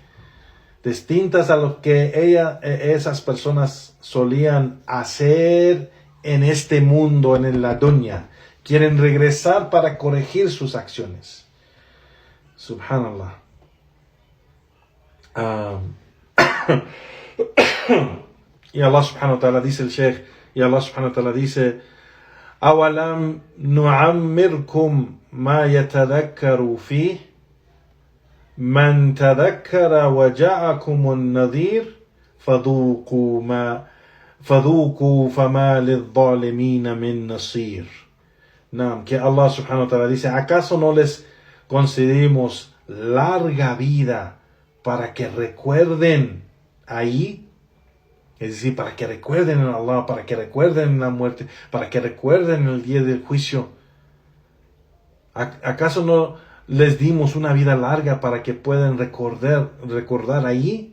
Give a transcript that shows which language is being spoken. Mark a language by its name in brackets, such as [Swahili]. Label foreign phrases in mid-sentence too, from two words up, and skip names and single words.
[Spanish] Distintas a lo que esas personas solían hacer en este mundo, en la dunya. Quieren regresar para corregir sus acciones. [Arabic] Subhanallah. Y Allah سبحانه وتعالى [Spanish] dice el Sheikh, y Allah [Arabic] سبحانه وتعالى dice, أَوَلَمْ نُعَمِّرْكُمْ مَا يَتَذَكَّرُ فِيهِ من تذكر وجاءكم النذير فذوقوا فما للظالمين من نصير. [Spanish] Naam, que Allah [Arabic] سبحانه وتعالى [Spanish] dice, ¿acaso no les concedimos larga vida para que recuerden ahí? Es decir, para que recuerden en Allah, para que recuerden la muerte, para que recuerden el día del juicio. ¿Acaso no les dimos una vida larga para que puedan recordar allí?